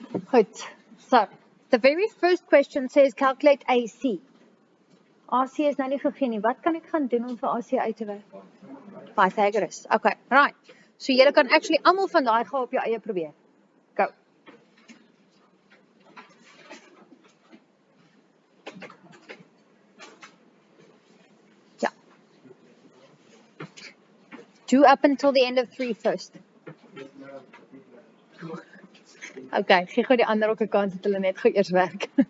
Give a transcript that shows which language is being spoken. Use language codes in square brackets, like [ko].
[af] Goed. [en] So, the very first question says calculate AC. [af] AC is nou nie gegee nie. Wat kan ek gaan doen om vir AC uit te werk? Pythagoras. [en] Okay, right. [af] So julle kan actually almal van daai gaan op jou eie probeer. [en] Go. [af] Ja. [en] Do up until the end of 3 first. [af] Okay, gee gou die ander ook 'n kans dat hulle net gou eers werk.